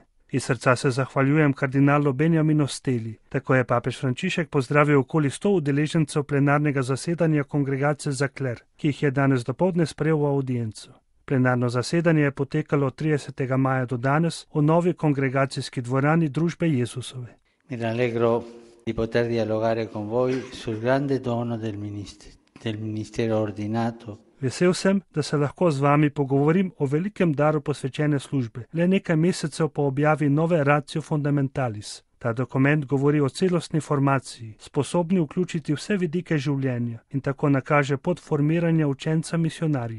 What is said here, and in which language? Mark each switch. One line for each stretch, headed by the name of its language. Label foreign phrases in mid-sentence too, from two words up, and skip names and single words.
Slovenian: Iz srca se zahvaljujem kardinalu Benjaminu Steli. Tako je papež Frančišek pozdravil okoli 100 udeležencev plenarnega zasedanja Kongregacije za kler, ki jih je danes dopoldne sprejel v audienco. Plenarno zasedanje je potekalo od 30. maja do danes v novi kongregacijski dvorani Družbe Jezusove.
Italian: Mi rallegro di poter dialogare con voi sul grande dono del ministero ordinato.
Slovenian: Vesel sem, da se lahko z vami pogovorim o velikem daru posvečene službe, le nekaj mesecev po objavi nove Ratio Fundamentalis. Ta dokument govori o celostni formaciji, sposobni vključiti vse vidike življenja in tako nakaže pot formiranja učenca misionarja.